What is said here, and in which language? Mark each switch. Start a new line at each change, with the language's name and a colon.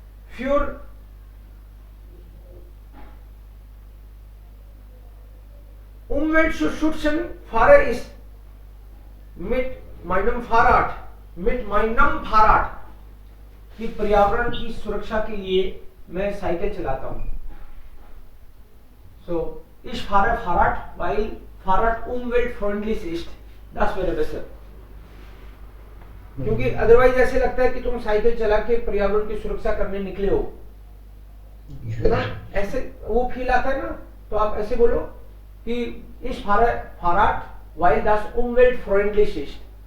German: Für Umweltschützen fahre ich mit meinem Fahrrad
Hindi: कि पर्यावरण की सुरक्षा के लिए मैं साइकिल चलाता हूं.
German: So ich fahre Fahrrad, weil Fahrrad umweltfreundlich ist. Das wäre besser.
Hindi: क्योंकि अदरवाइज ऐसे लगता है कि तुम साइकिल चला के पर्यावरण की सुरक्षा करने निकले हो ना, ऐसे वो फील आता है ना. तो आप ऐसे बोलो कि
German: ich fahre Fahrrad, weil das umweltfreundlich ist.